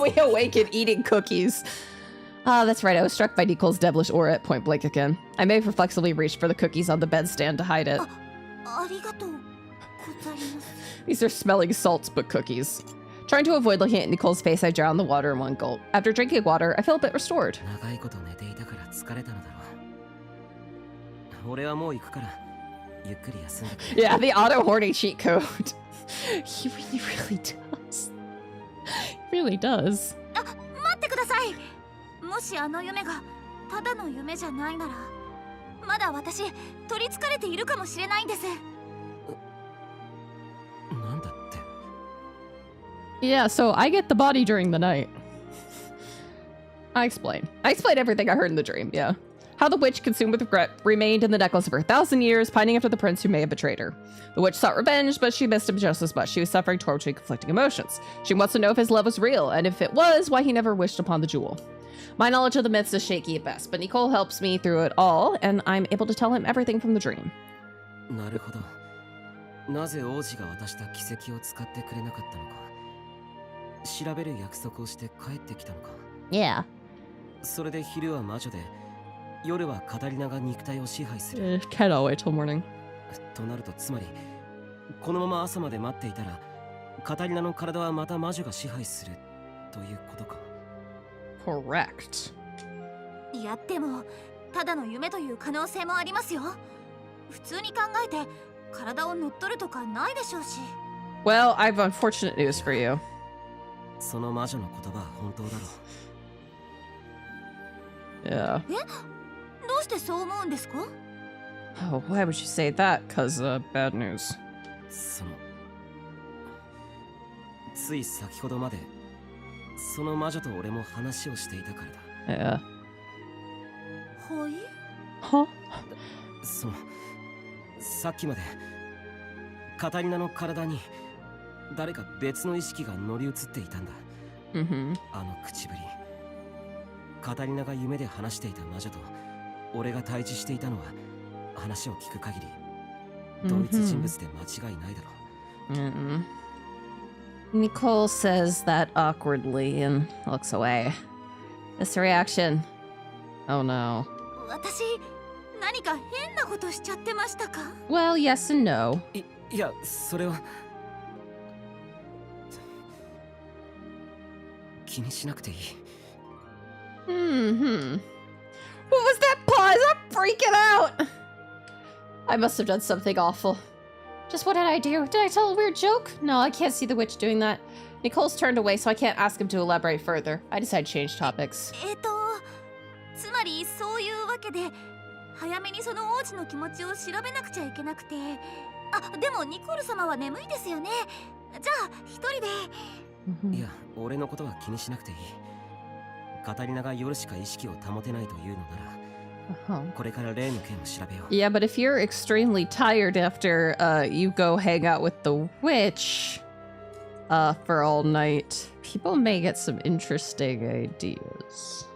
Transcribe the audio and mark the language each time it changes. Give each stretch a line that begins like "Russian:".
English: We awaken eating cookies. Ah, that's right. I was struck by Nicole's devilish aura at point blank again. I may have reflexively reached for the cookies on the bedstand to hide it.
Japanese: ありがとうございます。
English: These are smelling salts, but cookies. Trying to avoid looking at Nicole's face, I drown the water in one gulp. After drinking water, I feel a bit restored.
Japanese: 長いこと寝ていたから疲れたのだろう。俺はもう行くからゆっくり休んでくれ。
English: Yeah, the auto-horny cheat code. He really does. He really does.
Japanese: 待ってください。もしあの夢がただの夢じゃないなら、まだ私取りつかれているかもしれないんです。なんだって。
English: Yeah, so I get the body during the night. I explain everything I heard in the dream, yeah. How the witch, consumed with regret, remained in the necklace for 1,000 years, pining after the prince who may have betrayed her. The witch sought revenge, but she missed him just as much. She was suffering torturing, conflicting emotions. She wants to know if his love was real, and if it was, why he never wished upon the jewel. My knowledge of the myths is shaky at best, but Nicole helps me through it all, and I'm able to tell him everything from the dream.
Japanese: なるほど。なぜ王子が渡した奇跡を使ってくれなかったのか。調べる約束をして帰ってきたのか。
English: Yeah.
Japanese: それで昼は魔女で、夜はカタリナが肉体を支配する。
English: Cannot wait till morning.
Japanese: となるとつまり、このまま朝まで待っていたら、カタリナの体はまた魔女が支配するということか。
English: Correct.
Japanese: いやでもただの夢という可能性もありますよ。普通に考えて体を乗っ取るとかないでしょうし。
English: Well, I've unfortunate news for you.
Japanese: その魔女の言葉は本当だろう。
English: Yeah.
Japanese: どうしてそう思うんですか？
English: Oh, why would you say that? 'Cause, bad news.
Japanese: そのつい先ほどまでその魔女と俺も話をしていたからだ。
English: Yeah.
Japanese: はい。 Huh? そのさっきまでカタリナの体に誰か別の意識が乗り移っていたんだ。 Mm-hmm. あの口ぶり。カタリナが夢で話していた魔女と俺が対峙していたのは話を聞く限り同一人物で間違いないだろう。 Mm-mm.
English: Nicole says that awkwardly and looks away. This reaction. Oh no.
Japanese: 私何か変なことしちゃってましたか？
English: Well, yes and no.
Japanese: いや、それは気にしなくていい。
English: Hmm. What was that pause? I'm freaking out. I must have done something awful. Just what did I do? Did I tell a weird joke? No, I can't see the witch doing that. Nicole's turned away, so I can't ask him to elaborate further. I decide to change topics.
Japanese: つまりそういうわけで早めにその王子の気持ちを調べなくちゃいけなくて。あ、でもニコル様は眠いですよね。じゃあ一人で。いや、俺のことは気にしなくていい。カタリナが夜しか意識を保てないというのなら、これから例の件を調べよう。
English: Yeah, but if you're extremely tired after you go hang out with the witch, for all night. People may get some interesting ideas.